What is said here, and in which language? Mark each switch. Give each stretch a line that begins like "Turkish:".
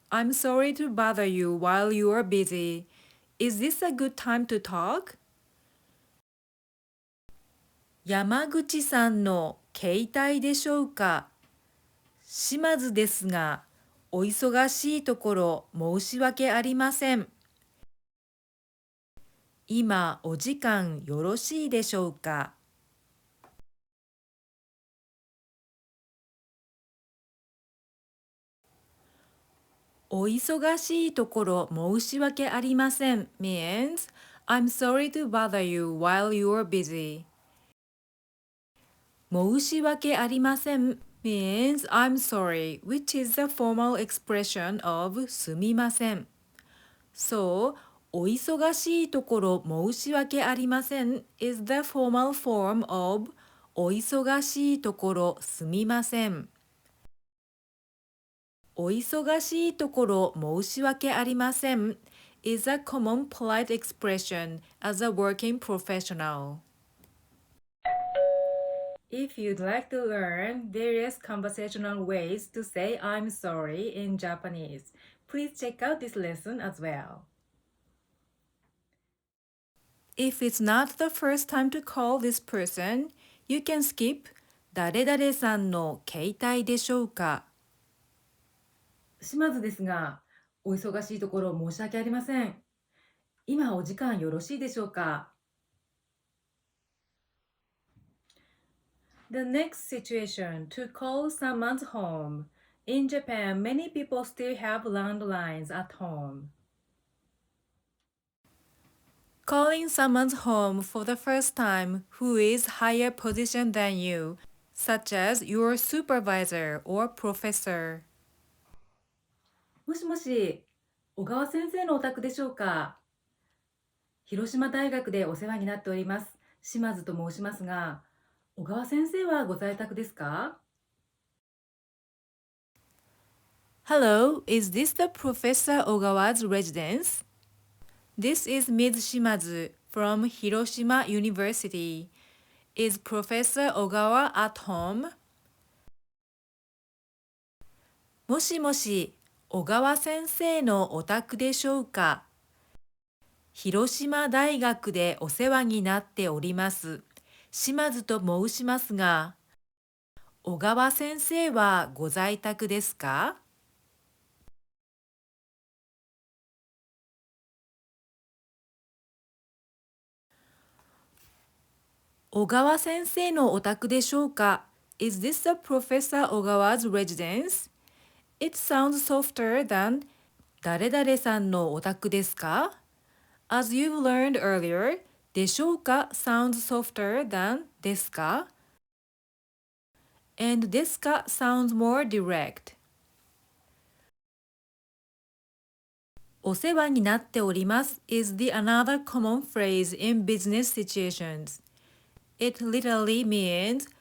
English: I'm sorry to bother you while you are busy. Is this a good time to talk?
Japanese: 山口さんの携帯でしょうか。島津ですが、お忙しいところ申し訳ありません。今お時間よろしいでしょうか。お忙しいところ申し訳ありません
English: means I'm sorry to bother you while you're busy.
Japanese: 申し訳ありません
English: means I'm sorry, which is the formal expression of
Japanese: すみません。そう、お忙しいところ申し訳ありません
English: is the formal form of
Japanese: お忙しいところすみません。お忙しいところ申し訳ありません
English: is a common polite expression as a working professional. If you'd like to learn various conversational ways to say I'm sorry in Japanese, please check out this lesson as well. If it's not the first time to call this person, you can skip
Japanese: 誰々さんの携帯でしょうか。
English: 島津ですが、お忙しいところ申し訳ありません。今お時間よろしいでしょうか。 The next situation, to call someone's home. In Japan, many people still have landlines at home. Calling someone's home for the first time who is higher position than you, such as your supervisor or professor.
Japanese: もしもし、小川先生のお宅でしょうか。広島大学でお世話になっております。島津と申しますが、小川先生はご在宅ですか？
English: Hello, is this the Professor Ogawa's residence? This is Ms. Shimazu from Hiroshima University. Is Professor Ogawa at home?
Japanese: もしもし、小川先生のお宅でしょうか。広島大学でお世話になっております。島津と申しますが、小川先生はご在宅ですか？小川先生のお宅でしょうか？
English: Is this the Professor Ogawa's residence? It sounds softer than
Japanese: 誰々さんのお宅ですか？
English: As you've learned earlier, でしょうか sounds softer than ですか and ですか sounds more direct.
Japanese: お世話になっております
English: is the another common phrase in business situations. It literally means